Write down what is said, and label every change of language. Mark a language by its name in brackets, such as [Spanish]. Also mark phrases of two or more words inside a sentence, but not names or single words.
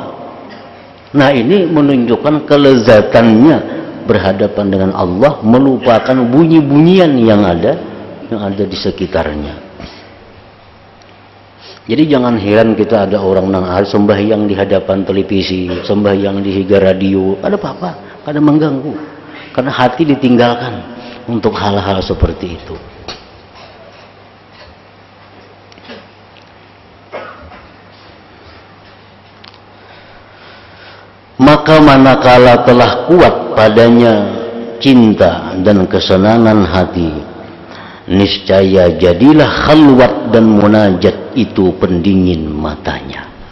[Indonesian] Nah, ini menunjukkan kelezatannya berhadapan dengan Allah, melupakan bunyi-bunyian yang ada di sekitarnya. [Banjar] Jadi jangan heran kita ada orang nang sembahyang di hadapan televisi, sembahyang di higa radio, ada apa-apa, kada mengganggu. [Indonesian] Karena hati ditinggalkan untuk hal-hal seperti itu. Maka manakala telah kuat padanya cinta dan kesenangan hati, niscaya jadilah khalwat dan munajat itu pendingin matanya.